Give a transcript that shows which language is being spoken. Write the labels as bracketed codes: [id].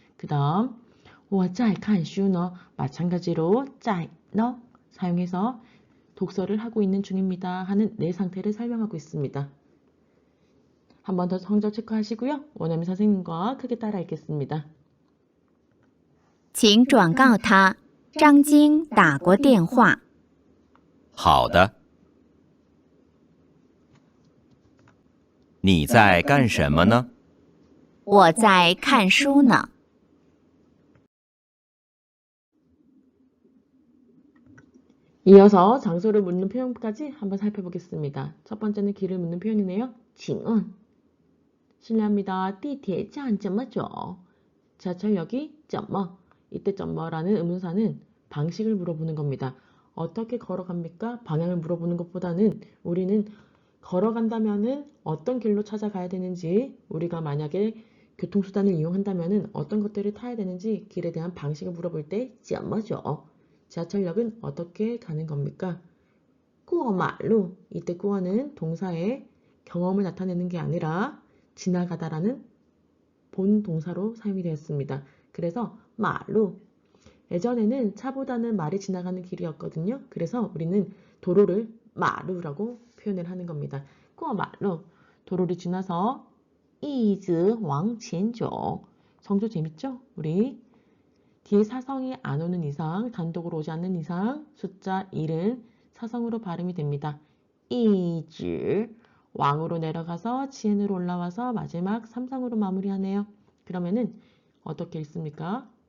[ko] 그 다음 [zh] 我在看书呢, [ko] 마찬가지로 在너 사용해서 독서를 하고 있는 중입니다 하는 내 상태를 설명하고 있습니다. 한 번 더 성적 체크하시고요. 원어민 선생님과 크게 따라 읽겠습니다. [zh] 请转告他，张晶打过电话。好的。你在干什么呢？我在看书呢。 [ko] 이어서 장소를 묻는 표현까지 한번 살펴보겠습니다. 첫 번째는 길을 묻는 표현이네요. [zh] 请问 [ko] 실례합니다. [zh] 地铁站怎么走? [ko] 지하철역이 [zh] 怎么 [ko] 이때 점머라는 의문사는 방식을 물어보는 겁니다. 어떻게 걸어갑니까? 방향을 물어보는 것보다는 우리는 걸어간다면은 어떤 길로 찾아가야 되는지, 우리가 만약에 교통수단을 이용한다면은 어떤 것들을 타야 되는지 길에 대한 방식을 물어볼 때 점머죠. 지하철역은 어떻게 가는 겁니까? [zh] 过马路. [ko] 이때 过는 동사의 경험을 나타내는 게 아니라 지나가다라는 본 동사로 사용이 되었습니다. 그래서 마루. 예전에는 차보다는 말이 지나가는 길이었거든요. 그래서 우리는 도로를 마루라고 표현을 하는 겁니다. [zh] 过马路. [ko] 도로를 지나서 [zh] 一直往前走. [ko] 성조 재밌죠? 우리 뒤에 사성이 안 오는 이상, 단독으로 오지 않는 이상 숫자 1은 사성으로 발음이 됩니다. [zh] 一直. [ko] 왕으로 내려가서 지엔으로 올라와서 마지막 삼성으로 마무리하네요. 그러면은 어떻게 읽습니까?